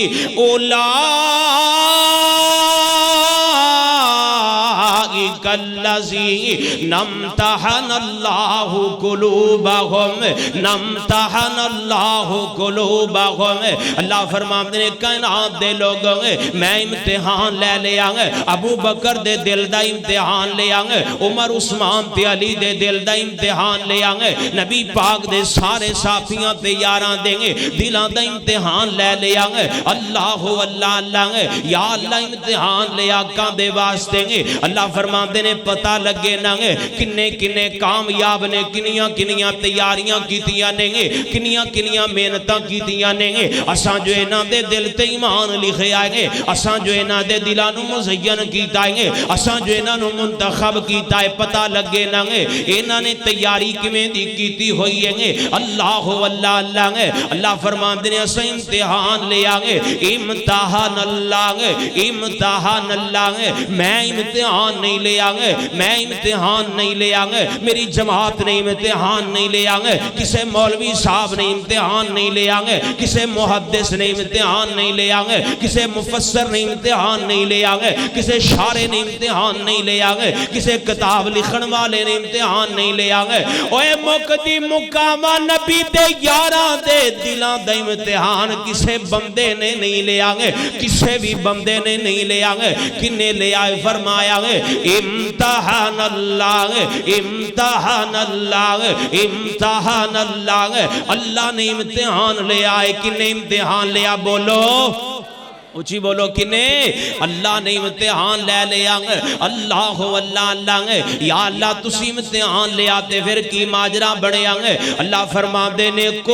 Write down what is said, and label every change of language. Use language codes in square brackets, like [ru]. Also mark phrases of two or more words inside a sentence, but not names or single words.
[ar] اولئک الذین امتحن اللہ قلوبہم امتحن اللہ قلوبہم [pa] اللہ فرماتے ہیں کائنات دے لوگوں میں امتحان لے لیا ابو بکر دے دل دا امتحان لیا عمر عثمان تے علی دے دل دا امتحان لیا نبی پاک دے سارے صحابیاں تے یاراں دیں دلان دا امتحان لے لیا اللہ اللہ اللہ یا اللہ امتحان لیا کان دے واسطے اللہ فرماندے نے پتہ لگے نا کنے کنے کامیاب نے کنیاں کنیاں تیاریاں کیتیاں نے کنیاں کنیاں محنتاں کیتیاں نے اساں جو انہاں دے دل تے ایمان لکھے آئے اساں جو انہاں دے دلانو مزین کیتا ہے اساں جو انہاں نو منتخب کیتا ہے پتہ لگے نا انہاں نے تیاری کیویں دی کیتی ہوئی ہے اللہ اللہ اللہ اللہ فرماندے نے اساں امتحان لیا امتحان اللہ امتحان اللہ میں امتحان نہیں لے آنگے میں امتحان نہیں لے آنگے میری جماعت نے امتحان نہیں لے آنگے کسے مولوی صاحب نے امتحان نہیں لے آنگے کسے محدث نے امتحان نہیں لے آنگے کسے مفسر نے امتحان نہیں لے آنگے کسے شارع نے امتحان نہیں لے آنگے کسے کتاب لکھن والے نے امتحان نہیں لے آنگے اوے مقدی مقامہ نبی دے یاراں دے دلان دے امتحان کسے بندے نے نہیں لے آنگے کسے بھی بندے نے نہیں لے آنگے کنے لے آئے فرمایا امتحان اللہ امتحان اللہ امتحان اللہ اللہ نے امتحان لے آئے کنے امتحان لیا بولو اچھی بولو کنے اللہ نے امتحان لے لیا اللہ اللہ اللہ یا اللہ تسی امتحان لے آتے پھر کی ماجرہ بڑے آنگے اللہ فرما دینے